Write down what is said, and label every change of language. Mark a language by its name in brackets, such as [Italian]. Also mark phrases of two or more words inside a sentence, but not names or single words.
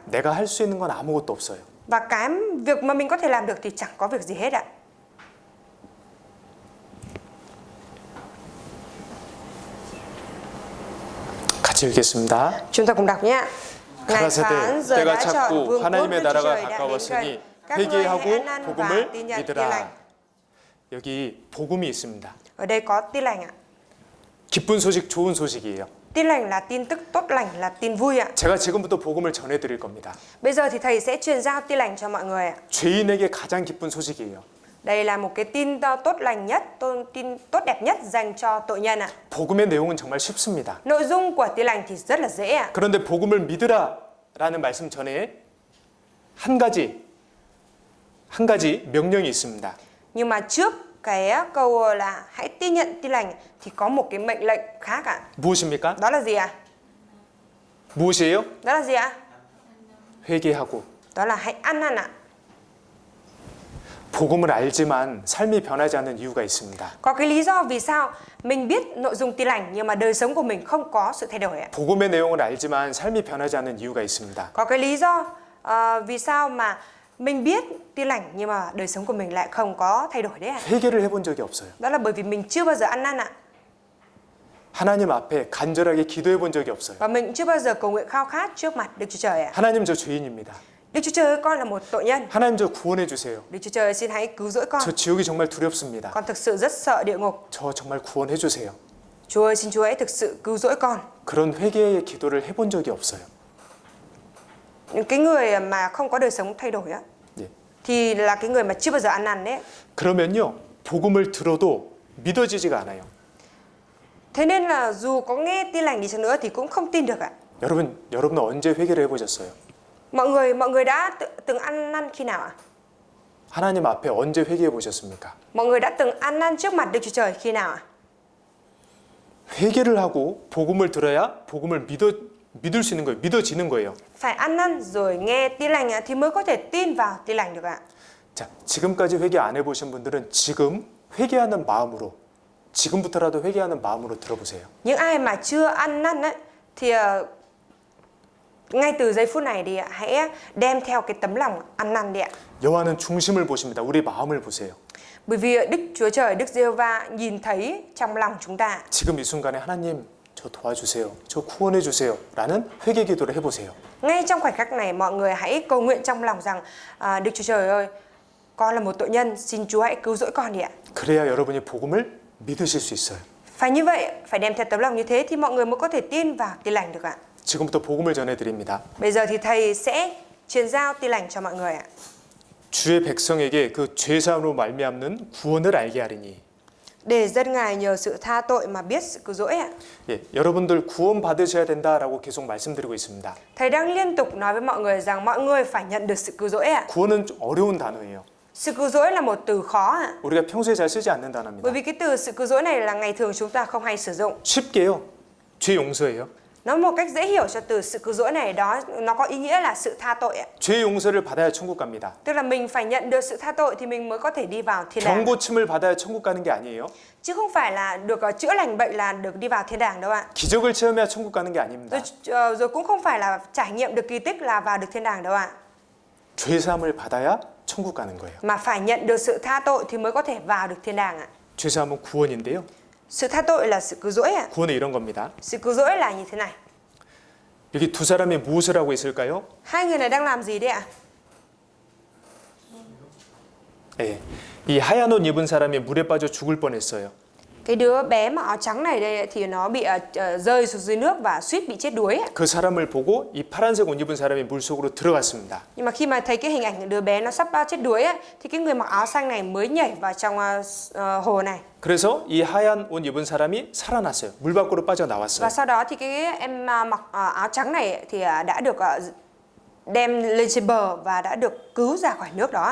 [Korean] 내가 할 수 있는 건 아무것도 없어요. [Vietnamese] Và cái việc mà mình có thể làm được thì chẳng có việc gì hết ạ. [Korean] 같이 읽겠습니다. [Vietnamese] Chúng ta cùng đọc nhé. Ngài phán [Korean] 가라사대 [Vietnamese] giờ [Korean] 때가 [Vietnamese] đã chọn [Korean] 찼고 [Vietnamese] vương quốc [Korean] 하나님의 [Vietnamese] Đức Chúa [Korean] 나라가 [Vietnamese] Trời đã đến [Korean] 가까웠으니 [Vietnamese] gần. Các ngươi hãy [Korean] 회개하고 [Vietnamese] ăn năn và [Korean] 복음을 [Vietnamese] tin nhận tin lành. [Korean] 믿으라. 여기 복음이 있습니다. [Vietnamese] Ở đây có tin lành ạ. [Korean] 기쁜 소식, 좋은 소식이에요. [Vietnamese] Tin lành là tin tức tốt lành, là tin vui ạ. [Korean] 제가 지금부터 복음을 전해드릴 겁니다. [Vietnamese] Bây giờ thì thầy sẽ truyền giao tin lành cho mọi người ạ. [Korean] 죄인에게 가장 기쁜 소식이에요. [Vietnamese] Đây là một cái tin tốt lành nhất, tin tốt đẹp nhất dành cho tội nhân ạ. [Korean] 복음의 내용은 정말 쉽습니다. [Vietnamese] Nội dung của tin lành thì rất là dễ ạ. [Korean] 그런데 복음을 믿으라라는 말씀 전에 한 가지 명령이 있습니다. [Vietnamese] Nhưng mà trước cái câu là hãy tin nhận tin lành thì có một cái mệnh lệnh khác ạ. [Korean] 무엇입니까? [Vietnamese] Đó là gì ạ? [Korean] 무엇이에요? [Vietnamese] Đó là gì ạ? [Korean] 회개하고. [Vietnamese] Đó là hãy ăn năn ạ. [Korean] 복음을 알지만 삶이 변하지 않는 이유가 있습니다. [Vietnamese] Có cái lý do vì sao mình biết nội dung tin lành nhưng mà đời sống của mình không có sự thay đổi ạ. [Korean] 복음의 내용을 알지만 삶이 변하지 않는 이유가 있습니다. [Vietnamese] Có cái lý do vì sao mà mình biết tin lành nhưng mà đời sống của mình lại không có thay đổi đấy ạ. [Korean] 회개를 해본 적이 없어요. [Vietnamese] Đó là bởi vì mình chưa bao giờ ăn năn ạ. [Korean] 하나님 앞에 간절하게 기도해 본 적이 없어요. [Vietnamese] Và mình cũng chưa bao giờ cầu nguyện khao khát trước mặt Đức Chúa Trời ạ. [Korean] 하나님 저 죄인입니다. [Vietnamese] Đức Chúa Trời ơi, con là một tội nhân. [Korean] 하나님 저 구원해 주세요. [Vietnamese] Đức Chúa Trời xin hãy cứu rỗi con. [Korean] 저 지옥이 정말 두렵습니다. [Vietnamese] Con thực sự rất sợ địa ngục. [Korean] 저 정말 구원해 주세요. [Vietnamese] Chúa ơi, xin Chúa hãy thực sự cứu rỗi con. [Korean] 그런 회개의 기도를 해본 적이 없어요. [Vietnamese] Những cái người mà không có đời sống thay đổi á, [Korean] 예. [Vietnamese] thì là cái người mà chưa bao giờ ăn năn đấy. [Korean] 그러면요, 복음을 들어도 믿어지지가 않아요. [Vietnamese] Thế nên là dù có nghe tin lành đi chăng nữa thì cũng không tin được ạ. [Korean] 여러분은 언제 회개를 해보셨어요? [Vietnamese] Mọi người đã từng ăn năn khi nào ạ? [Korean] 하나님 앞에 언제 회개해 보셨습니까? [Vietnamese] Mọi người đã từng ăn năn trước mặt Đức Chúa Trời khi nào ạ? [Korean] 회개를 하고 복음을 들어야 복음을 믿을 수 있는 거예요. 믿어지는 거예요. [Vietnamese] Phải ăn năn rồi nghe tin lành thì mới có thể tin vào tin lành được ạ. [Korean] 자, 지금까지 회개 안 해보신 분들은 지금 회개하는 마음으로, 지금부터라도 회개하는 마음으로 들어보세요. [Vietnamese] Những ai mà chưa ăn năn ấy, thì ngay từ giây phút này thì hãy đem theo cái tấm lòng ăn năn đi ạ. [Korean] 여호와는 중심을 보십니다. 우리 마음을 보세요. [Vietnamese] Bởi vì Đức Chúa Trời, Đức Giê-hô-va nhìn thấy trong lòng chúng ta. [Korean] 지금 이 순간에 하나님 저 도와주세요. 저 구원해 주세요. 라는 회개 기도를 해보세요. [Vietnamese] Ngay trong khoảnh khắc này mọi người hãy cầu nguyện trong lòng rằng Đức Chúa Trời ơi, con là một tội nhân, xin Chúa hãy cứu rỗi con đi ạ. [Korean] 그래야 여러분이 복음을 믿으실 수 있어요. [Vietnamese] Phải như vậy, phải đem theo tấm lòng như thế thì mọi người mới có thể tin vào tin lành được ạ. [Korean] 지금부터 복음을 전해드립니다. [Vietnamese] Bây giờ thì thầy sẽ truyền giao tin lành cho mọi người ạ. [Korean] 주의 백성에게 그 죄사함으로 말미암는 구원을 알게 하리니. [Vietnamese] Để dân Ngài nhờ sự tha tội mà biết sự cứu rỗi ạ. [Korean] 예, 여러분들 구원 받으셔야 된다라고 계속 말씀드리고 있습니다. [Vietnamese] Thầy đang liên tục nói với mọi người rằng mọi người phải nhận được sự cứu rỗi ạ. [Korean] 구원은 좀 어려운 단어예요. [Vietnamese] Sự cứu rỗi là một từ khó ạ. [Korean] 우리가 평소에 잘 쓰지 않는 단어입니다. [Vietnamese] Bởi vì cái từ sự cứu rỗi này là ngày thường chúng ta không hay sử dụng. [Korean] 쉽게요. 죄 용서예요. [Vietnamese] Nói một cách dễ hiểu cho từ sự cứu rỗi này, đó nó có ý nghĩa là sự tha tội ạ. [Korean] 죄 용서를 받아야 천국 갑니다. [Vietnamese] Tức là mình phải nhận được sự tha tội thì mình mới có thể đi vào thiên đàng. [Korean] 병고침을 받아야 천국 가는 게 아니에요. [Vietnamese] Chứ không phải là được chữa lành bệnh là được đi vào thiên đàng đâu ạ. [Korean] 기적을 체험해야 천국 가는 게 아닙니다. [Vietnamese] Rồi cũng không phải là trải nghiệm được kỳ tích là vào được thiên đàng đâu ạ. [Korean] 죄사함을 받아야 천국 가는 거예요. [Vietnamese] Mà phải nhận được sự tha tội thì mới có thể vào được thiên đàng ạ. [Korean] 죄사함은 구원인데요. [Vietnamese] Sự tha tội là sự cứu rỗi ạ. [Korean] 구원은 이런 겁니다. [Vietnamese] Sự cứu rỗi là như thế này. [Korean] 여기 두 사람이 무엇을 하고 있을까요? [Vietnamese] Hai người này đang làm gì đấy ạ? [Korean] 예, 이 하얀 옷 입은 사람이 물에 빠져 죽을 뻔했어요. [Vietnamese] Cái đứa bé mà áo trắng này đây thì nó bị rơi xuống dưới nước và suýt bị chết đuối. [Korean] 그 사람을 보고 이 파란색 옷 입은 사람이 물 속으로 들어갔습니다. [Vietnamese] Nhưng mà khi mà thấy cái hình ảnh đứa bé nó sắp chết đuối ấy, thì cái người mặc áo xanh này mới nhảy vào trong hồ này. [Korean] 그래서 이 하얀 옷 입은 사람이 살아났어요. 물 밖으로 [Vietnamese] Và [Korean] 빠져나왔어요. [Vietnamese] sau đó thì cái em mặc áo trắng này thì đã được đem lên trên bờ và đã được cứu ra khỏi nước đó.